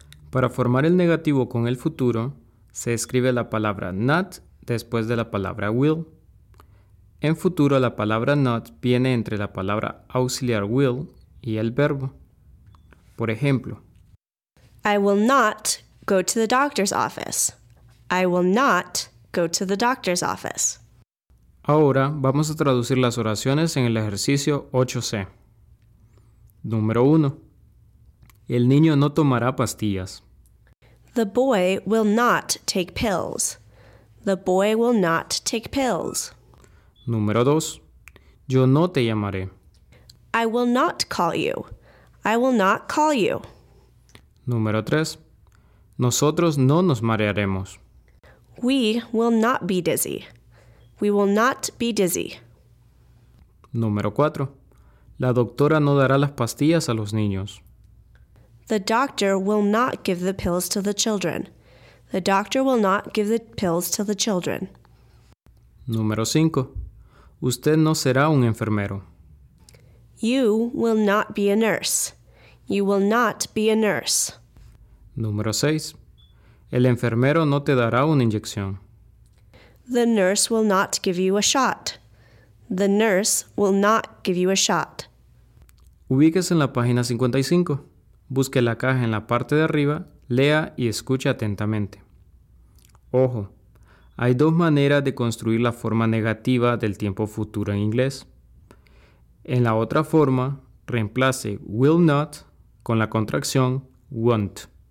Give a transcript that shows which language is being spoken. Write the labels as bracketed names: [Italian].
[Spanish] Para formar el negativo con el futuro, se escribe la palabra not después de la palabra will. En futuro, la palabra not viene entre la palabra auxiliar will y el verbo. Por ejemplo, [English] I will not go to the doctor's office. I will not go to the doctor's office. [Spanish] Ahora vamos a traducir las oraciones en el ejercicio 8C. Número 1. El niño no tomará pastillas. [English] The boy will not take pills. The boy will not take pills. [Spanish] Número 2. Yo no te llamaré. [English] I will not call you. I will not call you. [Spanish] Número 3. Nosotros no nos marearemos. [English] We will not be dizzy. We will not be dizzy. [Spanish] Número 4. La doctora no dará las pastillas a los niños. [English] The doctor will not give the pills to the children. The doctor will not give the pills to the children. [Spanish] Número 5. Usted no será un enfermero. [English] You will not be a nurse. You will not be a nurse. [Spanish] Número 6. El enfermero no te dará una inyección. [English] The nurse will not give you a shot. The nurse will not give you a shot. [Spanish] Ubíquese en la página 55. Busque la caja en la parte de arriba, lea y escuche atentamente. Ojo, hay dos maneras de construir la forma negativa del tiempo futuro en inglés. En la otra forma, reemplace will not con la contracción won't.